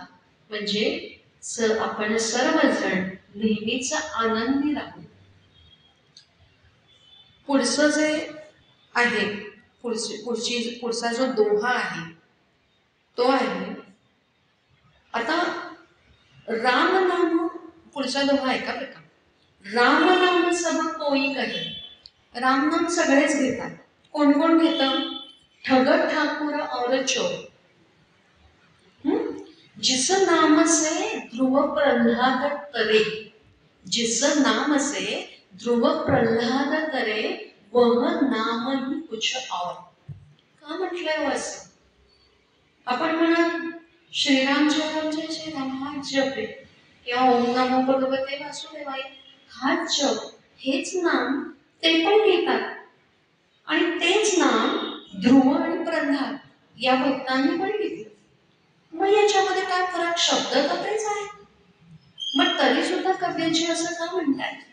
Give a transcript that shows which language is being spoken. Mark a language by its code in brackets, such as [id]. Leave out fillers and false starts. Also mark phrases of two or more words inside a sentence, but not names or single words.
[mr] म्हणजे आपण सर्वजण नेहमीच आनंदी राहू. पुढचं जे आहे पुढचा जो दोहा आहे तो आहे आता राम नाम. पुढचा दोहा आहे का बघा, [hi] राम नाम सब कोई कहे. [mr] राम नाम सगळेच घेतात. कोण कोण घेतं? [hi] ठगत ठाकुर और चोर. जिस नाम से ध्रुव प्रह्लाद तरे, जिस नाम से ध्रुव प्रह्लाद तरे वह नाम ही कुछ और. [mr] का म्हटलंय असं? आपण म्हणा [sa] श्रीराम जय राम जय जय राम [mr] हा जप आहे किंवा [sa] ओम नमो भगवते वासुदेवाय [mr] हा जप, हेच नाम ते पण घेतात. आणि तेच नाम ध्रुव आणि प्रल्हाद या भक्तांनी पण घेतलं. मग याच्यामध्ये काय फरक? शब्द तर तेच आहे. मग तरी सुद्धा कबीरजी असं का म्हणतात?